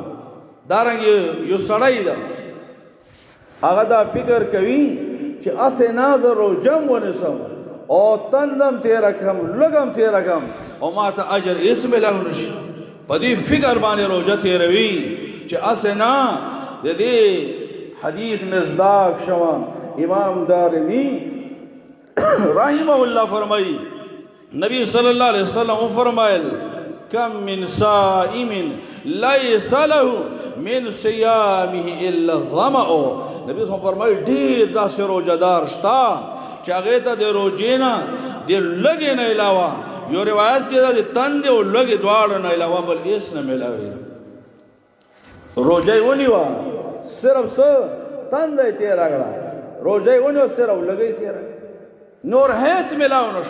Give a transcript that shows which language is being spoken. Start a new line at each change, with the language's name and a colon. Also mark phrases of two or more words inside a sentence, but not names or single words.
Pashto: دارنګې یو سړی ده هغه دا فکر کوي چې اسې نه زه روژه م ونیسم او تندم تیره کړم لږم تیره کړم او ما ته اجر هېڅ میلاو نه شي. په دې فکر باندې روژه تیروي چې اسې نه د دې حدیث مصداق شوه. امام دارمی
Arabic: رحمه الله
Pashto: فرمائی نبی
Arabic: صلی اللہ علیہ وسلم
Pashto: فرمائل
Arabic: کم من صائم لیس له من صیامه الا الظمأ.
Pashto: نبی
Arabic: صلی اللہ علیہ وسلم
Pashto: فرمائی ډېر داسې روژهدار شته چې هغې ته د روژې نه د لږې نه علاوه یو روایت کې ده د تندې او لږې دواړو نه علاوه بل هېڅ نه میلاوي. روژه یې ونیوه صرف څه تنده یې تېره کړه، روژه یې ونیوه صرف لږه یې تېره کړه، نور هېڅ میلاو نه شو.